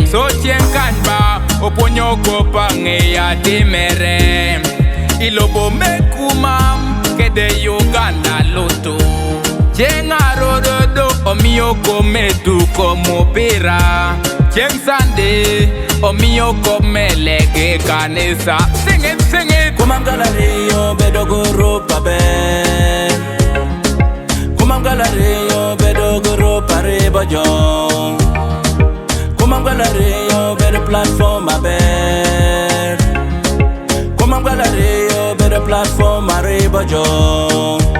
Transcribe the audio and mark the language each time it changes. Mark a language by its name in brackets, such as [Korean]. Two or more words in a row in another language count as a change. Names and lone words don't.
[Kumam] So jenkanba, oponyo kop ange ya demere. Ilobo me kumam, kede Uganda loto. Jengaro dodo, omiyo kome duko mopira. Jeng sande, omiyo kome lege kanisa. [English] Sing it, sing it. [Kumam] Kumam Gallery, yo bedo guru pabe. Kumam Gallery, yo bedo guru pare bojo. Kumam Gallery, yo bedo platform aber. Kumam Gallery, yo bedo platform are bojo.